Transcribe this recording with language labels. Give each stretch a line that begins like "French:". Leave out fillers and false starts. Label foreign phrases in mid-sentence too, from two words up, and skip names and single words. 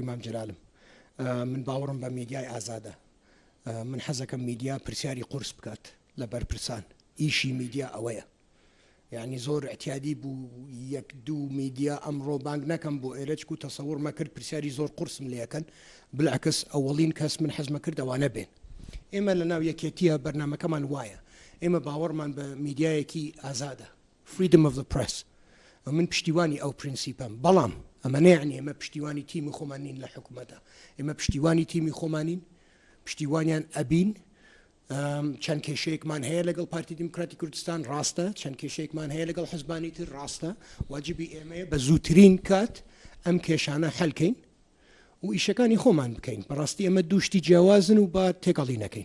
Central Kurdish: مام جەلالم من باوەڕم بە میدیای ئازادە من حەزەکەم میدیا پرسیاری قورس بکات لە بەرپرسان ئیشی میدیا ئەوەیە یعنی زۆر احتیادی بوو یەک دوو میدیا ئەمڕۆ بانگ نەکەم بۆ ئێرە چکو تەسەوڕ مەکرد پرسیاری زۆر قورسم لێەکەن بالعکس ئەوەڵین کەس من حەزمە کرد ئەوانە بێن ئێمە لە ناو یەکێتیە بەرنامەکەمان وایە ئێمە باوەڕمان بە میدیایەکی ئازادە
English: freedom of the press
Central Kurdish: من پشتیوانی ئەو پرینسیپم بەڵام ئەمە نەیعنی ئێمە پشتیوانی تیمی خۆمانین لە حکوومەتە ئێمە پشتیوانی تیمی خۆمانین پشتیوانیان ئەبین چەند کێشەیەکمان هەیە لەگەڵ پارتی دیموکراتی کوردستان ڕاستە چەند کێشەیەکمان هەیە لەگەڵ حزبانی تر ڕاستە واجبی ئێمەیە بە زووترین کات ئەم کێشانە حەلکەین و ئیشەکانی خۆمان بکەین بەڕاستی ئەمە دووشتی جیاوازن و با تێکەڵی نەکەین.